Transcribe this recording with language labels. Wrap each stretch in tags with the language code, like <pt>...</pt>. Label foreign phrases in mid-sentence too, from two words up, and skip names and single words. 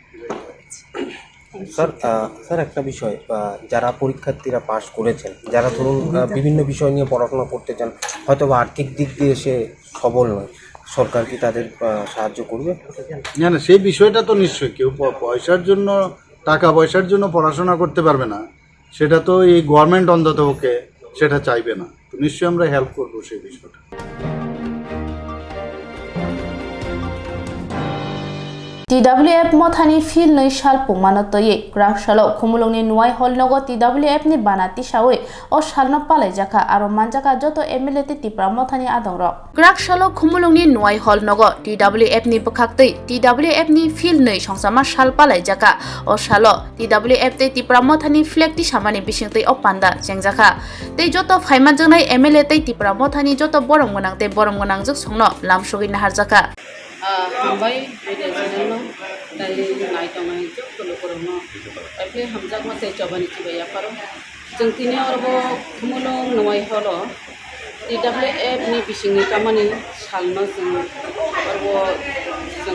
<bn>স্যার একটা বিষয়, যারা পরীক্ষার্থীরা পাশ করেছেন, যারা ধরুন বিভিন্ন বিষয় নিয়ে পড়াশোনা করতে চান, হয়তো বা আর্থিক দিক দিয়ে সে সবল নয়, সরকার কি তাদের সাহায্য করবে? না না, সেই বিষয়টা তো নিশ্চয়ই, কেউ পয়সার জন্য, টাকা পয়সার জন্য পড়াশোনা করতে পারবে না, সেটা তো এই গভর্নমেন্ট অন্ততপক্ষে সেটা চাইবে না। তো নিশ্চয়ই আমরা হেল্প করবো সেই বিষয়টা।</bn> <trp>TWF mothani fil nei shal pumano toye graf shalo khumulongni nuai holnogo TWF ni banati shawe o shalno palai jaka aro manjaka joto MLA ti tipra mothani adongro graf shalo khumulongni nuai holnogo TWF ni bokhaktei TWF ni fil nei songsama shal palai jaka o shalo TWF te tipra mothani flag ti samani bisingtei o panda jengjaka tei joto phaiman jongnai MLA te tipra mothani joto borong gonang juk songno lamsogin harjaka हामबाय बेदेजनो दाइ नायतमाय जो कलकरनो एप्ले हमजाक मते चबानि किबाया पारो जों तिनि अरबो खुमुलो नवाय हलो TWF नि बिसिंनि खामानि सालनो जों अरबो जों</trp>